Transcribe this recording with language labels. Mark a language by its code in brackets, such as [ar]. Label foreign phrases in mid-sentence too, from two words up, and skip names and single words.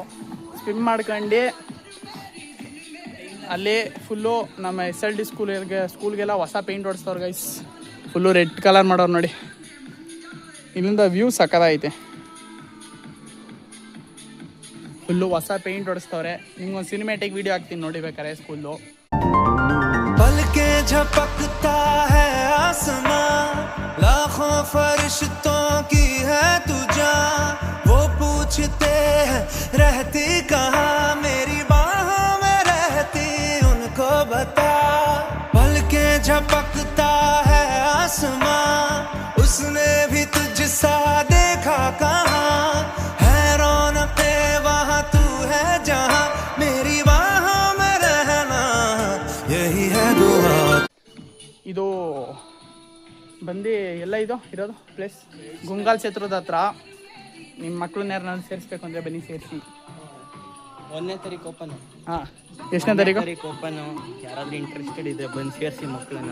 [kn] ಸ್ವಿಮ್ ಮಾಡ್ಕೊಂಡು ಅಲ್ಲಿ ಫುಲ್ಲು ನಮ್ಮ SLD ಸ್ಕೂಲ್ಗೆಲ್ಲ ಹೊಸ ಪೇಂಟ್ ಹೊಡಿಸ್ತವ್ರು ಗೈಸ್. ಫುಲ್ಲು [en] red colour [kn] ಮಾಡೋರು ನೋಡಿ. ಇಲ್ಲಿಂದ ವ್ಯೂ ಸಕ್ಕದಾಗೈತೆ. ಫುಲ್ಲು ಹೊಸ ಪೇಂಟ್ ಹೊಡಿಸ್ತವ್ರೆ. ನಿಮ್ಗೊಂದು [en] cinematic video [kn] ಹಾಕ್ತೀನಿ ನೋಡಿ ಬೇಕಾರೆ ಸ್ಕೂಲ್ದು. [hi] पलके झपकता है आसमां, लाखों फरिश्तों की है तुझा. वो पूछते हैं रहती कहाँ, मेरी बाहों में रहती उनको बता. पलके झपकता है आसमां, उसने भी तुझसा देखा कहाँ. है रौनके वहाँ, तू है जहाँ, मेरी बाहों में रहना यही है दुआ. [kn] ಇದು ಬಂದು ಎಲ್ಲ ಇದು ಇರೋದು ಪ್ಲೇಸ್ ಗುಂಗಾಲ್ ಛತ್ರದ ಹತ್ರ. ನಿಮ್ಮ ಮಕ್ಕಳನ್ನ ಯಾರನ್ನ ಸೇರಿಸ್ಬೇಕು ಅಂದರೆ ಬನ್ನಿ, ಸೇರಿಸಿ. 1ನೇ ತಾರೀಕು ಓಪನ್. ಹಾಂ, ಎಷ್ಟನೇ ತಾರೀಕು ಓಪನ್. ಯಾರಾದ್ರೂ ಇಂಟ್ರೆಸ್ಟೆಡ್ ಇದ್ರೆ ಬಂದು ಸೇರಿಸಿ ಮಕ್ಕಳನ್ನ.